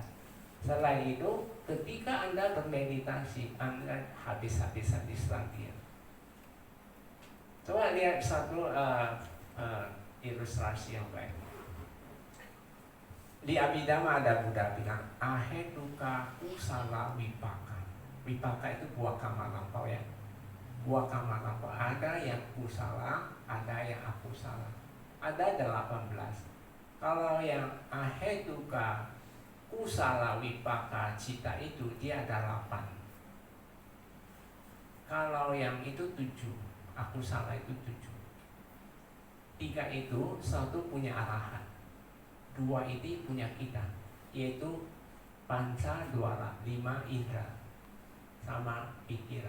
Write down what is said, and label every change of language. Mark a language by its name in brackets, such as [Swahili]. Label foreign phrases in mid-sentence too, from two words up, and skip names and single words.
[Indonesian] Selain itu, ketika Anda bermeditasi, Anda habis-habisan diserang dia. Coba lihat satu ilustrasi yang baik. Di Abhidhamma ada Buddha bilang, [Pali] ahetuka kusala vipaka. [Indonesian] Vipaka itu buah kamar lampau ya. Buah kamar lampau. Ada yang kusala, ada yang akusala. Ada 18. Kalau yang [Pali] ahetuka kusala vipaka cita [Indonesian] itu dia ada 8. Kalau yang itu 7, akusala itu 7. 3 itu satu punya arahat, 2 itu punya kita, yaitu [Pali] panca dwara, [Indonesian] 5 indra sama pikiran.